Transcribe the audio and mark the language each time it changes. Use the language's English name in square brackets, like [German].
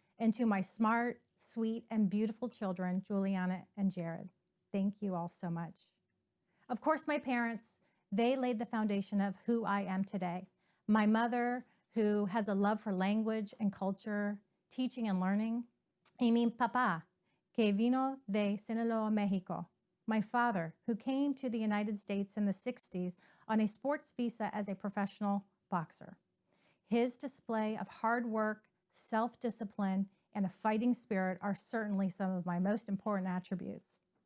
[English] And to my smart, sweet, and beautiful children, Juliana and Jared. Thank you all so much. Of course, my parents, they laid the foundation of who I am today. My mother, who has a love for language and culture, teaching and learning. [Spanish] Y mi papá, que vino de Sinaloa, Mexico. [English] My father, who came to the United States in the 60s on a sports visa as a professional boxer. His display of hard work, self-discipline, and a fighting spirit are certainly some of my most important attributes.